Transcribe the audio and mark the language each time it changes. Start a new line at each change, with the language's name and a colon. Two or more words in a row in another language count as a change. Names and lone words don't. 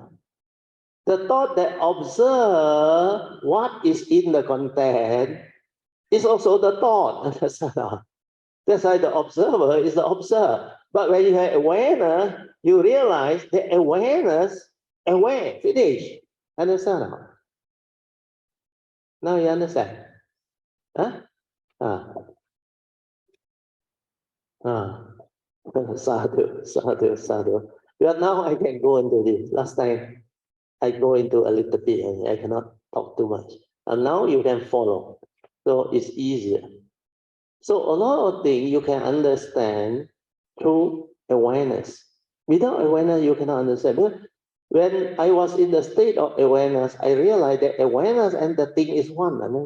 English: The thought that observe what is in the content It's also the thought. That's why the observer is the observer. But when you have awareness, you realize the awareness, aware, finish. Understand? Now you understand?
Pali: Huh? Sadhu, sadhu, sadhu.
English: But now I can go into this. Last time I go into a little bit and I cannot talk too much. And now you can follow. So it's easier. So a lot of things you can understand through awareness. Without awareness, you cannot understand. But when I was in the state of awareness, I realized that awareness and the thing is one.